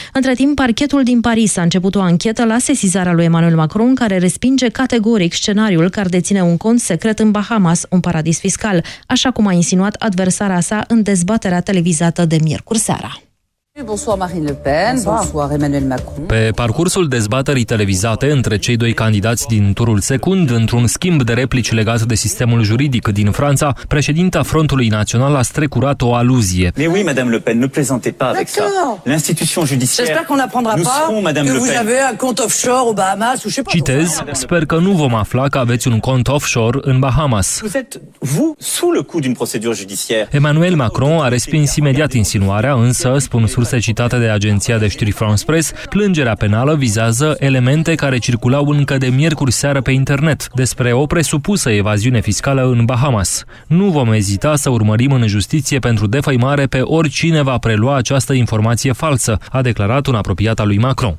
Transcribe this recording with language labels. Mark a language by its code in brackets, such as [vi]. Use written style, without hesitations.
[ro] Între timp, parchetul din Paris a început o anchetă la sesizarea lui Emmanuel Macron, care respinge categoric scenariul că ar deține un cont secret în Bahamas, un paradis fiscal, așa cum a insinuat adversara sa în dezbaterea televizată de miercuri seara. [fr] Bonsoir Marine Le Pen, bonsoir Emmanuel Macron. [ro] Pe parcursul dezbaterii televizate între cei doi candidați din turul secund, într-un schimb de replici legat de sistemul juridic din Franța, președinta Frontului Național a strecurat o aluzie. [fr] Mais oui, Madame Le Pen, ne plaisantez pas avec ça. L'institution judiciaire. J'espère qu'on n'apprendra pas. Nous serons, Madame Le Pen. Que vous avez un compte offshore au Bahamas, ou je sais pas. [ro] Citez, sper că nu vom afla că aveți un cont offshore în Bahamas. [fr] Vous êtes vous sous le coup d'une procédure judiciaire. [ro] Emmanuel Macron a respins imediat insinuarea, însă spun surse citate de agenția de știri France Press, plângerea penală vizează elemente care circulau încă de miercuri seară pe internet despre o presupusă evaziune fiscală în Bahamas. Nu vom ezita să urmărim în justiție pentru defăimare pe oricine va prelua această informație falsă, a declarat un apropiat al lui Macron.